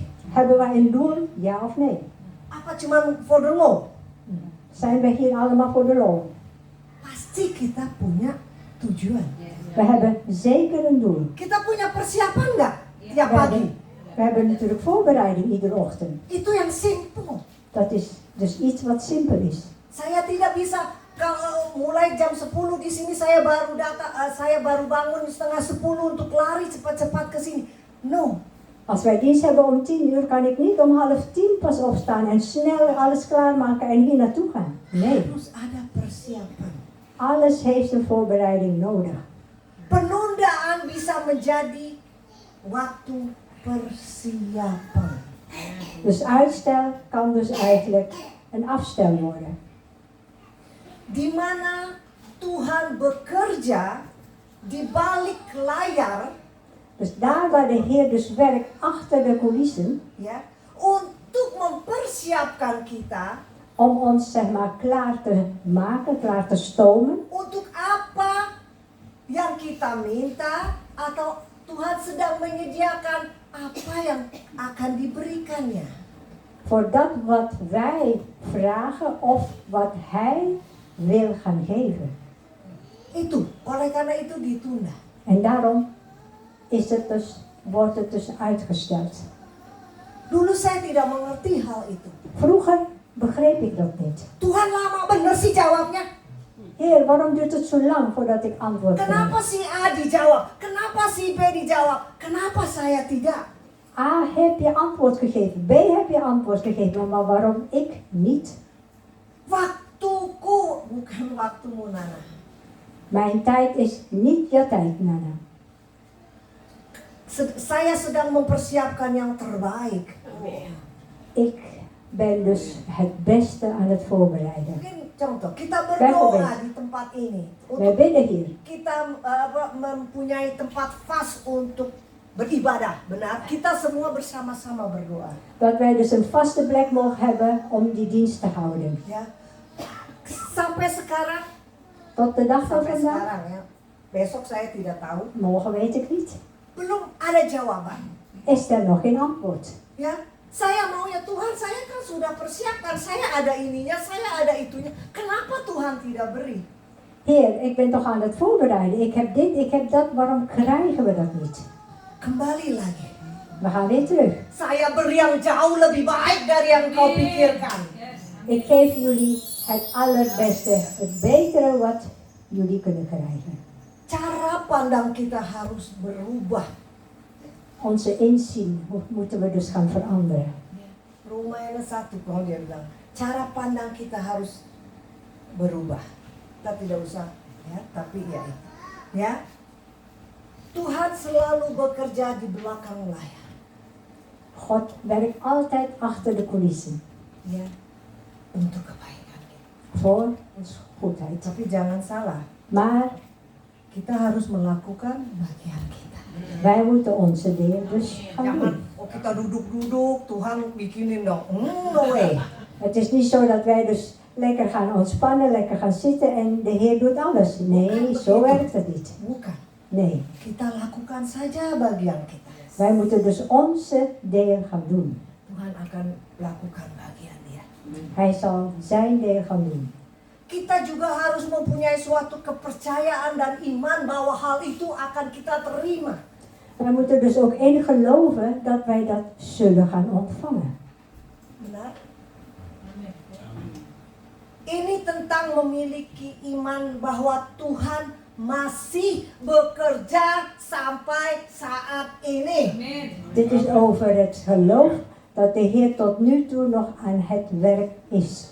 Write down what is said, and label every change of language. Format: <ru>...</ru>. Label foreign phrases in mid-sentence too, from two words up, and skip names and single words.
<nl>hebben wij een doel, ja of nee?</nl> <id>Apa cuman</id> <en>for the law?</en> <nl>Zijn wij hier allemaal voor de loon?</nl> <id>Pasti kita punya tujuan.</id> <nl>We hebben zeker een doel.</nl> <id>Kita punya persiapan nggak tiap</id> <nl>We</nl> <id>pagi?</id> <nl>hebben, we hebben natuurlijk voorbereiding iedere ochtend.</nl> <id>Itu yang simpel.</id> <nl>Dat is dus iets wat simpel is.</nl> <id>Saya tidak bisa kalau mulai jam 10 di sini saya baru bangun setengah 10 untuk lari cepat-cepat ke sini. No.</id> <nl>Als wij dienst hebben om 10 uur, kan ik niet om 9:30 pas opstaan en snel alles klaarmaken en hier naartoe gaan. Nee,</nl> <id>Harus ada persiapan.</id> <nl>alles heeft een voorbereiding nodig.</nl> <id>Penundaan bisa menjadi waktu persiapan.</id> <nl>Dus uitstel kan dus eigenlijk een afstel worden.</nl> <id>Di mana Tuhan bekerja di balik layar,</id> <nl>Dus daar waar de Heer dus werkt achter de coulissen,</nl> <id>ya, untuk mempersiapkan kita</id> <nl>om ons zeg maar klaar te maken, klaar te stomen,</nl> <id>untuk apa yang kita minta, atau Tuhan sedang menyediakan apa yang akan diberikannya.</id> <nl>voor dat wat wij vragen of wat Hij wil gaan geven.</nl> <id>Itu, oleh karena itu ditunda.</id> <nl>En daarom wordt het dus uitgesteld.</nl> <id>Dulu saya tidak mengerti hal itu.</id> <nl>Vroeger begreep ik dat niet.</nl> <id>Tuhan lama bener sih jawabnya.</id> <nl>Heer, waarom duurt het zo lang voordat ik antwoord</nl> <id>Kenapa</id> <nl>krijg?</nl> <id>si A dijawab? Kenapa si B dijawab? Kenapa saya tidak?</id> <nl>A, heb je antwoord gegeven. B, heb je antwoord gegeven. Maar waarom ik niet?</nl> <id>Waktuku bukan waktumu, Nana.</id> <nl>Mijn tijd is niet je tijd, Nana.</nl> <id>Saya sedang mempersiapkan yang terbaik.</id> <nl>Ik ben dus het beste aan het voorbereiden.</nl> <id>Mungkin contoh, kita berdoa di tempat ini.</id> <nl>Wij</nl> <id>Untuk</id> <nl>bidden hier.</nl> <id>kita mempunyai tempat pas untuk beribadah, benar? Kita semua bersama-sama berdoa.</id> <nl>Dat wij dus een vaste plek mogen hebben om die dienst te houden.</nl> <id>Ya. Sampai sekarang,</id> <nl>Tot de dag van</nl> <id>sampai</id> <nl>vandaag,</nl> <id>sekarang ya. Besok saya tidak tahu.</id> <nl>morgen weet ik niet,</nl> <id>Belum ada jawaban.</id> <nl>is er nog geen antwoord.</nl> <id>Ya, saya maunya Tuhan, saya kan sudah persiapkan, saya ada ininya, saya ada itunya. Kenapa Tuhan tidak beri?</id> <nl>Heer, ik ben toch aan het voorbereiden. Ik heb dit, ik heb dat. Waarom krijgen we dat niet?</nl> <id>Kembali lagi.</id> <nl>We gaan weer terug.</nl> <id>Saya beri yang jauh lebih baik dari yang kau pikirkan.</id> <nl>Ik geef jullie het allerbeste, het betere wat jullie kunnen krijgen.</nl> <id>Cara pandang kita harus berubah.</id> <nl>Onze inzien moeten we dus gaan veranderen.</nl> <id>Romaine 1 kalau dia bilang, cara pandang kita harus berubah. Kita tidak usah Ya, tapi ya itu. Ya. Tuhan selalu bekerja di belakang layar.</id> <nl>God werkt altijd achter de coulissen.</nl> <id>Ya. Untuk kebaikan kita.</id> <nl>Voor ons goedheid.</nl> <id>Tapi jangan salah.</id> <nl>Maar</nl> <id>Kita harus melakukan bagian kita.</id> <nl>wij moeten onze deel dus gaan</nl> <id>Jangan,</id> <nl>doen.</nl> <id>oh kita duduk-duduk, Tuhan bikinin dong.</id> <en>No way.</en> <nl>Het is niet zo dat wij dus lekker gaan ontspannen, lekker gaan zitten en de Heer doet alles. Nee, zo werkt het niet.</nl> <id>Bukan.</id> <nl>Nee,</nl> <id>Kita lakukan saja bagian kita.</id> <nl>wij moeten dus onze deel gaan doen.</nl> <id>Tuhan akan lakukan bagian dia.</id> <nl>Hij zal zijn deel gaan doen.</nl> <id>Kita juga harus mempunyai suatu kepercayaan dan iman bahwa hal itu akan kita terima.</id> <nl>Wij moeten dus ook in geloven dat wij dat zullen gaan ontvangen.</nl> <id>Benar? Ini tentang memiliki iman bahwa Tuhan masih bekerja sampai saat ini.</id> <nl>Dit is over het geloof dat de Heer tot nu toe nog aan het werk is.</nl>